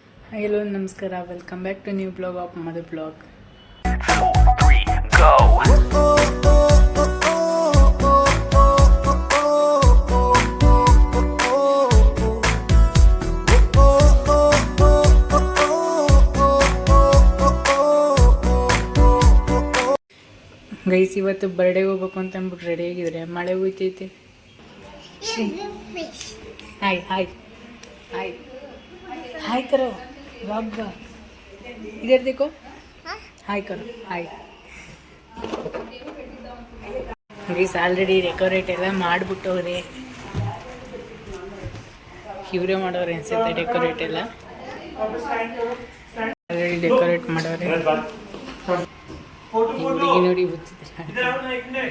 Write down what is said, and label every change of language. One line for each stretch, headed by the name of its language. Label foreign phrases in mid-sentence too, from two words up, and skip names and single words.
English: Hello, Namaskara. Welcome back to new vlog of Mother Vlog. 4, 3, go!
Kannada: ಗೈಸ್ ಇವತ್ತು ಬರ್ಡೇಗೆ ಹೋಗ್ಬೇಕು ಅಂತ ಅಂದ್ಬಿಟ್ಟು ರೆಡಿ ಆಗಿದ್ರೆ ಮಳೆ ಹೋಯ್ತೈತೆ. ಹಾಯ್ ಹಾಯ್ ಹಾಯ್
Hindi: हाय करो
Kannada: ಬ್ಲಾಗ್
Hindi: इधर देखो हाय करो हाय
English: guys already decorate
Kannada: ಎಲ್ಲ ಮಾಡಿಬಿಟ್ಟವ್ರೆ. ಇವರೇ ಮಾಡೋರು ಅನ್ಸುತ್ತೆ ಡೆಕೋರೇಟ್ ಎಲ್ಲ.
English: already decorate
Kannada: ಮಾಡೋರೆ. ಹುಡುಗಿ ನೋಡಿ ಹುಚ್ಚಿದ್ದಾರೆ.